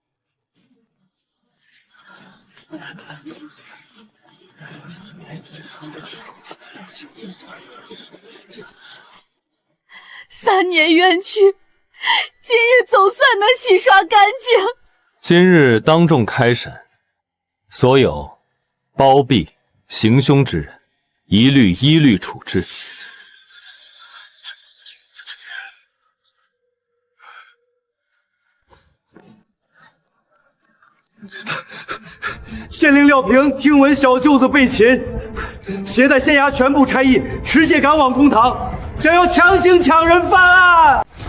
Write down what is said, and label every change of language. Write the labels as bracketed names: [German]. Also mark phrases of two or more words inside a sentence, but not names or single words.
[Chinese] 3 年冤屈，今日總算能洗刷干淨。今日當眾開審，所有包庇、行凶之人，一律處置。县令廖平听闻小舅子被擒，携带县衙全部差役持械趕往公堂，想要強行搶人犯案。